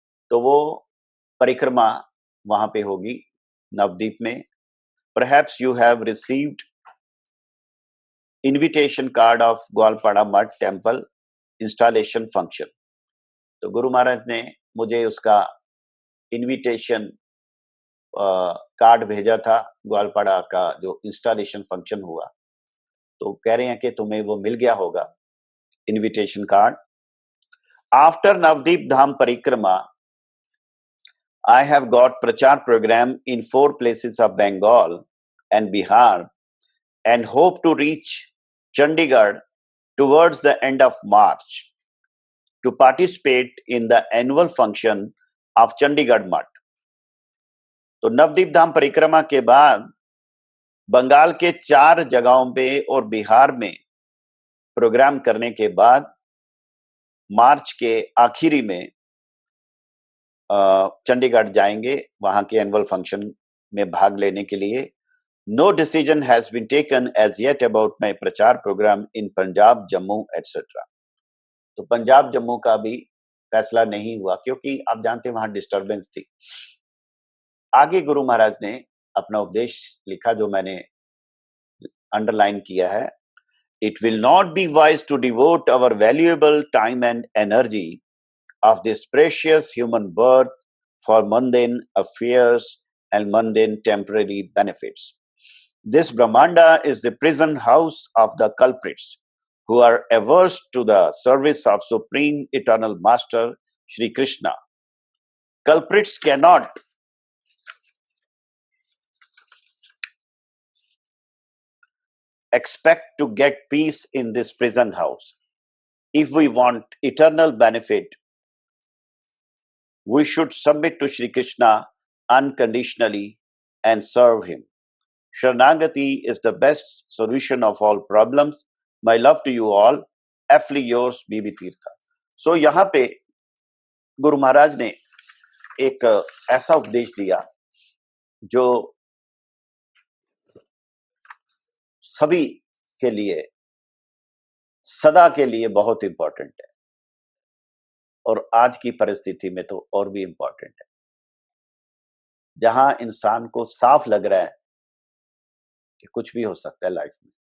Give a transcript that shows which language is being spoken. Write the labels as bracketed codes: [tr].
[hi] तो वो परिक्रमा वहां पे होगी नवदीप में। [en] Perhaps you have received invitation card of Goalpara Math temple installation function. [hi] तो गुरु महाराज ने मुझे उसका इनविटेशन कार्ड भेजा था, ग्वालपाड़ा का जो इंस्टॉलेशन फंक्शन हुआ। तो कह रहे हैं कि तुम्हें वो मिल गया होगा, इनविटेशन कार्ड। [en] After Navadvip Dham parikrama I have got prachar program in 4 places of Bengal and Bihar and hope to reach Chandigarh towards the end of March to participate in the annual function of Chandigarh Mutt. [hi] तो नवदीप धाम परिक्रमा के बाद बंगाल के 4 जगहों पे और बिहार में प्रोग्राम करने के बाद मार्च के आखिरी में चंडीगढ़ जाएंगे वहां के एनुअल फंक्शन में भाग लेने के लिए। [en] No decision has been taken as yet about my prachar programme in Punjab, Jammu etcetera. [hi] तो पंजाब जम्मू का भी फैसला नहीं हुआ क्योंकि आप जानते हैं वहां डिस्टर्बेंस थी। आगे गुरु महाराज ने अपना उपदेश लिखा जो मैंने अंडरलाइन किया है। [en] It will not be wise to devote our valuable time and energy of this precious human birth for mundane affairs and mundane temporary benefits. This Brahmanda is the prison house of the culprits who are averse to the service of Supreme Eternal Master Shri Krishna. Culprits cannot expect to get peace in this prison house. if we want eternal benefit, we should submit to Shri Krishna unconditionally and serve him. Sharanagati is the best solution of all problems. My love to you all. Fly yours, [hi] Bibi Tirtha. So यहाँ पे गुरु महाराज ने एक ऐसा उपदेश दिया जो सभी के लिए, सदा के लिए बहुत इंपॉर्टेंट है, और आज की परिस्थिति में तो और भी इंपॉर्टेंट है, जहां इंसान को साफ लग रहा है कि कुछ भी हो सकता है लाइफ में।